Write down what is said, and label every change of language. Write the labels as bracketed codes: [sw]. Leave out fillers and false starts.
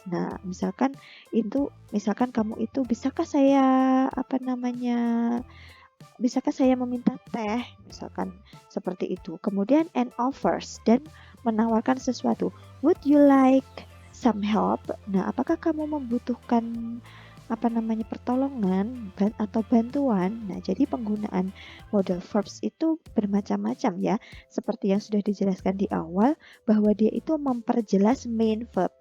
[id] Nah, misalkan kamu itu bisakah saya meminta teh, misalkan seperti itu. Kemudian [en] and offers, [id] dan menawarkan sesuatu. [en] Would you like some help? [id] Nah, apakah kamu membutuhkan pertolongan atau bantuan? Nah, jadi penggunaan modal verbs itu bermacam-macam ya. Seperti yang sudah dijelaskan di awal bahwa dia itu memperjelas main verb.